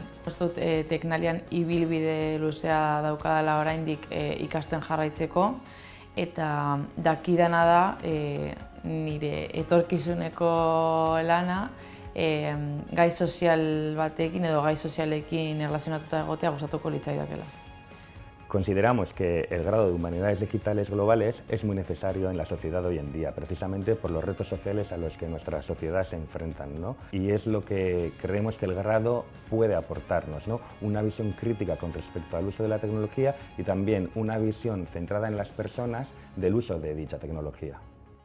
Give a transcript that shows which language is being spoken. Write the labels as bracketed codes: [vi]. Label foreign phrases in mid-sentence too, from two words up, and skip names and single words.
[eu] Ez dut Teknolian ibilbide luzea daukadala oraindik ikasten jarraitzeko, eta dakidana da nire etorkizuneko lana gai sozial batekin edo gai sozialekin erlazionatuta egotea gustatuko litzaidakela. [es] Consideramos que el grado de humanidades digitales globales es muy necesario en la sociedad hoy en día, precisamente por los retos sociales a los que nuestra sociedad se enfrentan, ¿no? Y es lo que creemos que el grado puede aportarnos, ¿no? Una visión crítica con respecto al uso de la tecnología y también una visión centrada en las personas del uso de dicha tecnología.